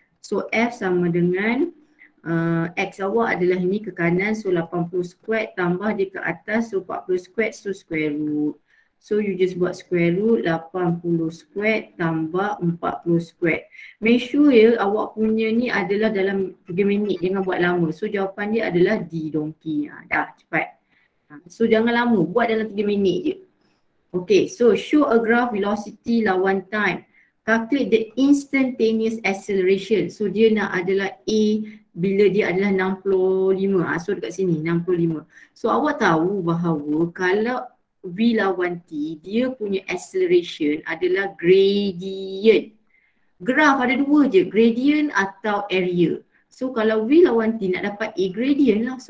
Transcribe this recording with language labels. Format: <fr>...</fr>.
<ms>So F sama dengan X awak adalah ini ke kanan, so 80 squared tambah dia ke atas, so 40 squared, so square root.</ms> <en>So you just buat square root 80 squared tambah 40 squared.</en> <ms>Make sure ya awak punya ni adalah dalam 3 minit, jangan buat lama. So jawapan dia adalah D donkey. Dah cepat. So jangan lama, buat dalam 3 minit je.</ms> <en>Okay, so show a graph velocity lawan time. Calculate the instantaneous acceleration.</en> <ms>So dia nak adalah A bila dia adalah 65. So dekat sini 65. So awak tahu bahawa kalau V lawan T, dia punya acceleration adalah gradient. Graph ada dua je, gradient atau area. So kalau V lawan T nak dapat A, gradient lah.</ms>